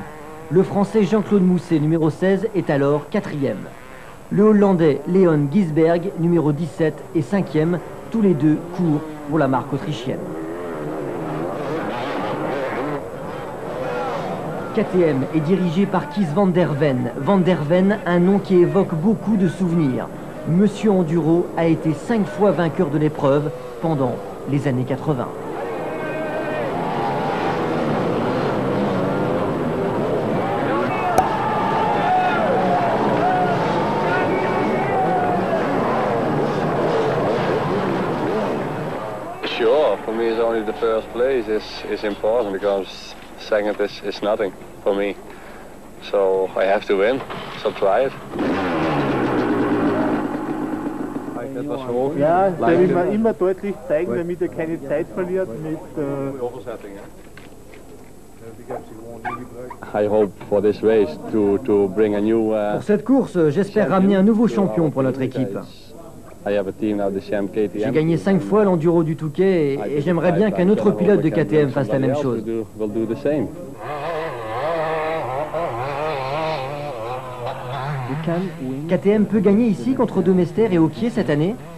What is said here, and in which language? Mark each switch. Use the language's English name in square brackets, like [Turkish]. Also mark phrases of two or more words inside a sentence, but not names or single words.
[French] Le Français Jean-Claude Mousset, numéro 16, est alors 4e. Le Hollandais Leon Ginsberg, numéro 17, est 5e, tous les deux courent pour la marque autrichienne. KTM est dirigé par Kees van der Ven. Van der Ven, un nom qui évoque beaucoup de souvenirs. Monsieur Enduro a été 5 fois vainqueur de l'épreuve pendant les années 80. [English] Sure, for me it's only the first place is important because second is nothing for me. So I have to win, so try it. [German] Ja, der will man immer deutlich zeigen, damit er keine Zeit verliert mit... [English] I hope for this race to bring a new... [French] Pour cette course, j'espère ramener un nouveau champion pour notre équipe. J'ai gagné 5 fois l'enduro du Touquet et j'aimerais bien qu'un autre pilote de KTM fasse la même chose. KTM peut gagner ici contre De Meester et Ogier cette année?